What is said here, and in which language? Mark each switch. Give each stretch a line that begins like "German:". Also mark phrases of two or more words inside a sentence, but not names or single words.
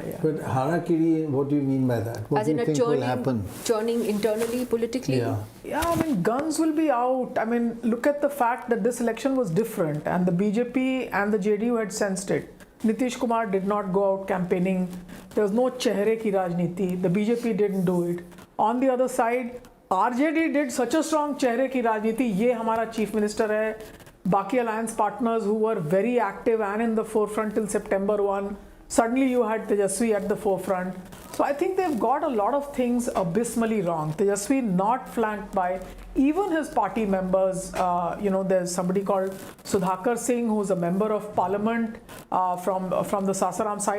English: But harakiri, what do you mean by that? What As do in you a think will happen? churning internally, politically. Yeah, I mean, guns will be out. I mean, look at the fact that this election was different, and the BJP and the JDU had sensed it. Nitish Kumar did not go out campaigning. There was no
Hindi: चेहरे की राजनीति.
English: The BJP didn't do it. On the other side, RJD did such a strong
Hindi: चेहरे की राजनीति. ये हमारा
English: chief minister
Hindi: है.
English: Baki alliance partners who were very active and in the forefront till September 1. Suddenly you had Tejasvi at the forefront. So I think they've got a lot of things abysmally wrong. Tejasvi not flanked by even his party members. There's somebody called Sudhakar Singh, who's a member of parliament from the Sasaram side.